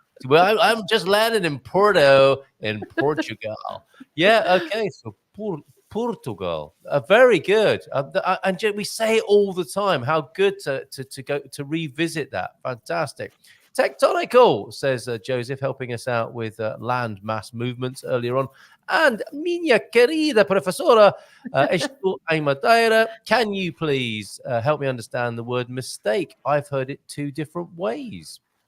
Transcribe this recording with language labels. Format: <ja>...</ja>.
<en>Well, I'm just landed in Porto in Portugal. Okay, so Portugal. Very good. And we say it all the time. How good to go to revisit that. Fantastic. Tectonical, says Joseph, helping us out with land mass movements earlier on. And</en> <pt>minha querida professora, estou em Madeira.</pt> <en>Can you please help me understand the word mistake? I've heard it two different ways.</en>